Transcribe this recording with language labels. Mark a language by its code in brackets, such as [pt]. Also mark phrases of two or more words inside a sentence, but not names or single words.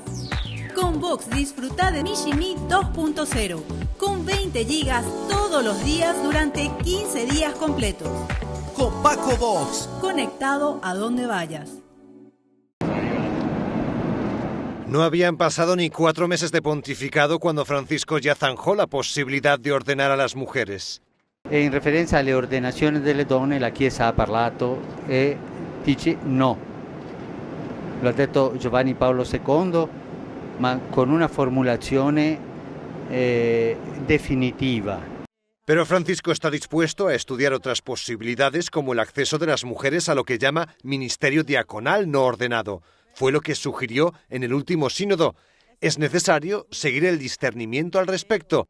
[es] Con Vox disfruta de Mishimi 2.0 con 20 gigas todos los días durante 15 días completos. Con Paco Vox. Conectado a donde vayas. No habían pasado ni 4 meses de pontificado cuando Francisco ya zanjò [it] la posibilità di ordinare [es] a las mujeres. [it] E in referenza alle ordenazioni delle donne la Chiesa ha parlato e dice no. Lo ha detto Giovanni Paolo II, ma con una formulazione definitiva. [es] Pero Francisco está dispuesto a estudiar otras posibilidades como el acceso de las mujeres a lo que llama ministerio diaconal no ordenado. Fue lo que sugirió en el último sínodo. Es necesario seguir el discernimiento al respecto.